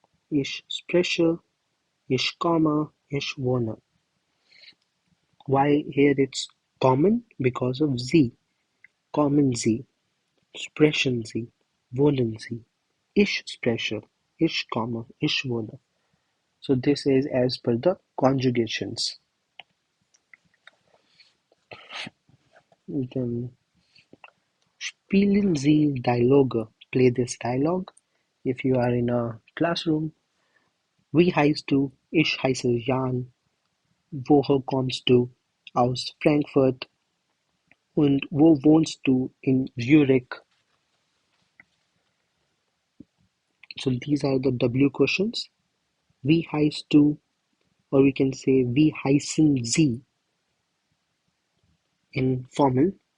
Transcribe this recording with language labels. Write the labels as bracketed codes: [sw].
[de] Ich spreche, ich komme, ich wohne. [en] Why here it's common? Because of [de] Sie. Kommen Sie, sprechen Sie, wohnen Sie. Ich spreche, ich komme, ich wohne. [en] So this is as per the conjugations. [de] Then spielen Sie Dialoge. [en] Play this dialogue. If you are in a classroom, [de] wie heißt du? Ich heiße Jan. Woher kommst du? Aus Frankfurt. Und wo wohnst du? In Zurich. [en] So these are the W questions. [de] Wie heißt du? [en] Or we can say wie heißen Sie in formal.